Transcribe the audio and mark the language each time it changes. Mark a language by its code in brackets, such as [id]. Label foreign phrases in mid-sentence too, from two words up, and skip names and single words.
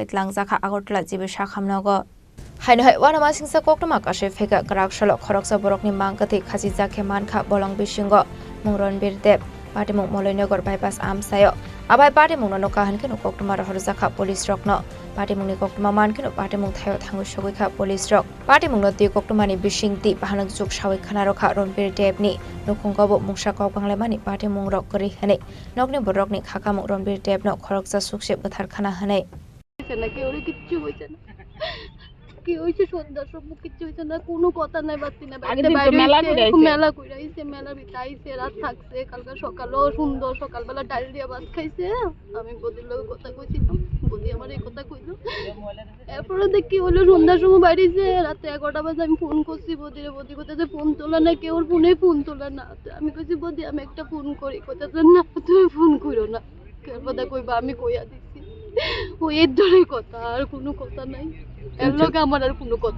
[trp] लांजाखा आगरतला जिबे शाखामनगो हाइनहाय वानामा सिंसा कोक्टमा काशे फेगा ग्राकसल खरकसा बरकनि मांकथै खासि जाखे मानखा बलं बिसिंगो मुंरन बिरदेब पार्टीमुं मलयनगर बाइपास आमसायाव आबाय पार्टीमुंनो नकाहनके कोक्टमा रहरजाखा पुलिस रकनो पार्टीमुंनि कोक्टमा मानकेनो पार्टीमुं थायो थांगु सगैखा पुलिस रक पार्टीमुंनो ति कोक्टमानि बिसिंति बाहानक जुग सावै खाना रखा रनबीर देबनि नखंगबो मुंसा कौबांलायमानि पार्टीमुं रक गरि हने नकनि बरकनि खाकामुं रनबीर देबनो खरकसा सुखसे बथार खाना हने [bn] নাকি ওরে কিচ্ছু হইছে না কি হইছে সন্ধ্যা সব কিচ্ছু হইছে না কোনো কথা নাই বাতি না মেলা কইরাইছে মেলা বিতাইছে রাত থাকছে কালকে সকালও সুন্দর সকালবেলা ডাল দিয়া ভাত খাইছে আমি বদির লগে কথা কইছিলাম বদি আমার এই কথা কইলো এরপরে দেখি হলো সন্ধ্যার সময় বাইরেছে রাতে 11টা বাজে আমি ফোন করছি বদিরে বদি কইতেছে ফোন তোলা না কেউ ফোনে ফোন তোলা না আমি কইছি বদি আমি একটা ফোন করি কইতেছে না তুমি ফোন কইরো না কেন কথা কইবা আমি কইয়া দিছি ও এর ধরে কথা আর কোনো কথা নাই এর লগে আমার আর কোনো কথা